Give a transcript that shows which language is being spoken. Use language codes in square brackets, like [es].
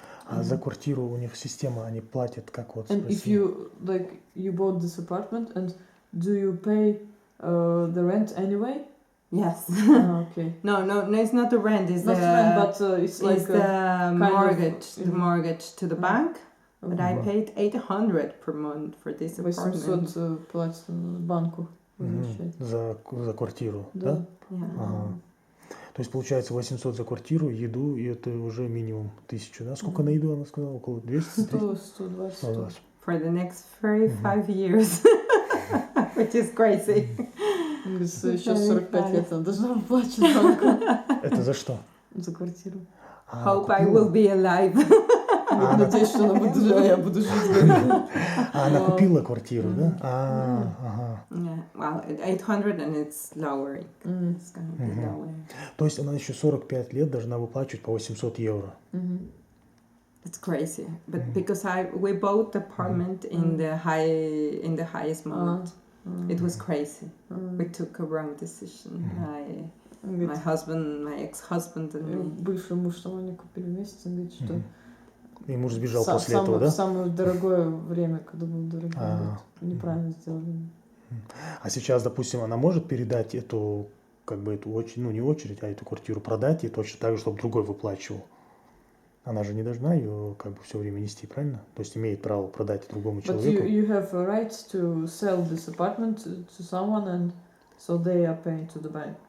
[ru] А за квартиру у них система, они платят как вот? [en] And if you bought this apartment, and do you pay the rent anyway? Yes. Okay. No, it's not the rent. It's not the rent, but it's like the mortgage. The mortgage to the bank. But I [ru] Ага. [en] paid 800 per month for this apartment. [ru] 800 платят банку. За квартиру, Да? да? Ага. То есть получается 800 за квартиру, еду, и это уже минимум 1000, да? Сколько на еду она сказала? Около 200? 120. [en] For the next 35 years. Which is crazy. [ru] Еще 45 лет она должна выплачивать банку. Это за что? За квартиру. [en] Hope I will be alive. [ru] Надеюсь, что она будет жить, я буду жить. Она купила квартиру, да? Ага. [en] Yeah, well, 800 and it's lowering. It's gonna be lowering. То есть она еще 45 лет должна выплачивать по 800 евро. It's crazy, but because we bought the apartment in the highest moment, it was crazy. We took a wrong decision. My husband, my ex-husband, and me. [ru] Бывший муж, что они купили вместе, он говорит, что И муж сбежал после этого, да? В самое дорогое время, когда был дорогой, неправильно сделали. А сейчас, допустим, она может передать эту, как бы эту очередь, ну не очередь, а эту квартиру продать и точно так же, чтобы другой выплачивал. Она же не должна ее как бы все время нести, правильно? То есть имеет право продать другому человеку. [en] But you have a right to sell this apartment to someone, and so they are paying to the bank.